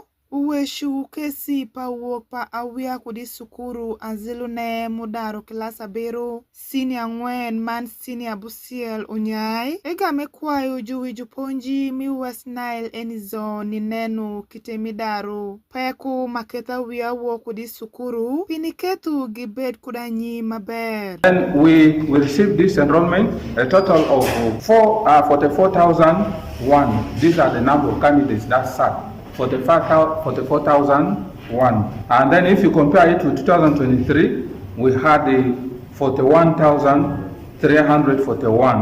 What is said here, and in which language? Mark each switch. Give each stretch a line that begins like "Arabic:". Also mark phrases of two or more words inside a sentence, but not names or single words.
Alur: Uweshu kesi pa wuok pa awia kudi sukuru azilune mudaro kilasa bero senior ngwen man senior busiel onyai ega mekwayo juwi juponji mi West Nile enizo ni nenu kite midaro peku maketa wia wuok kudi sukuru piniketu gibed kudanyi maber.
English: And we received this enrollment a total of 44,001. These are the number of candidates that sat. 44,001. And then if you compare it to 2023, we had 41,341.